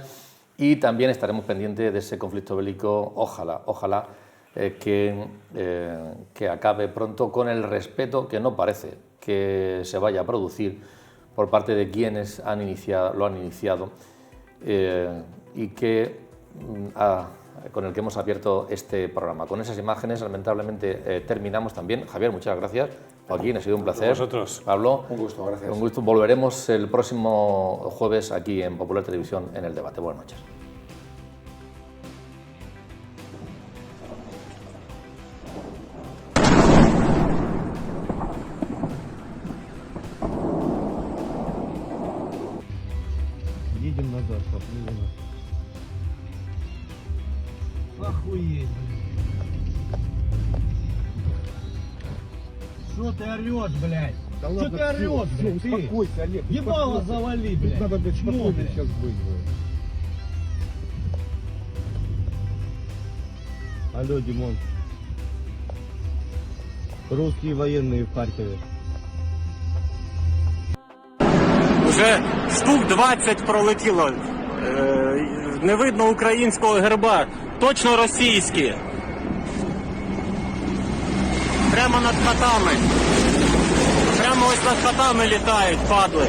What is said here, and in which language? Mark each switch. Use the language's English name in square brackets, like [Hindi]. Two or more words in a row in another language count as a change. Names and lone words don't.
[Spanish] Y también estaremos pendientes de ese conflicto bélico, ojalá que acabe pronto con el respeto que no parece que se vaya a producir por parte de quienes lo han iniciado y que con el que hemos abierto este programa. Con esas imágenes, lamentablemente, terminamos también. Javier, muchas gracias. Joaquín, ha sido un placer. Vosotros. Pablo, Un gusto, gracias. un gusto. Volveremos el próximo jueves aquí en Popular Televisión en El Debate. Buenas noches. [Russian] Едем назад, поплыли нас. Охуеть, блядь. Что ты орешь, блядь? Да Что ладно, ты орешь, всё, блядь? Ты успокойся, Олег. ебало завали, блядь. Надо, блядь, Чмо, спокойно блядь? сейчас быть, блядь. Алло, Димон. Русские военные в Харькове. [Ukrainian] Вже штук 20 пролетіло. Не видно українського герба. Точно російські. Прямо над хатами. Прямо ось над хатами літають, падли.